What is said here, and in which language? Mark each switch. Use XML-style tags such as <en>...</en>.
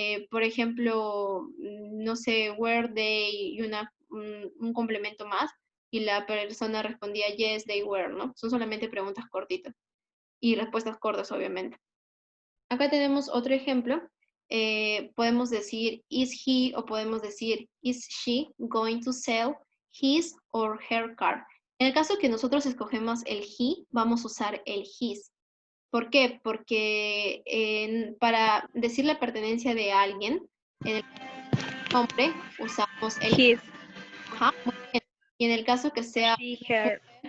<es>Por ejemplo, no sé,</es> <en>were they</en> <es>y un complemento más, y la persona respondía</es> <en>yes, they were,</en> <es>¿no? Son solamente preguntas cortitas y respuestas cortas, obviamente. Acá tenemos otro ejemplo. Podemos decir</es> <en>is he,</en> <es>o podemos decir</es> <en>is she going to sell his or her car.</en> <es>En el caso que nosotros escogemos el he, vamos a usar el his. ¿Por qué? Porque para decir la pertenencia de alguien, en el nombre usamos el</es> <en>His.</en> <es>Ajá, muy bien. Y en el caso que sea</es> <en>She, her.</en>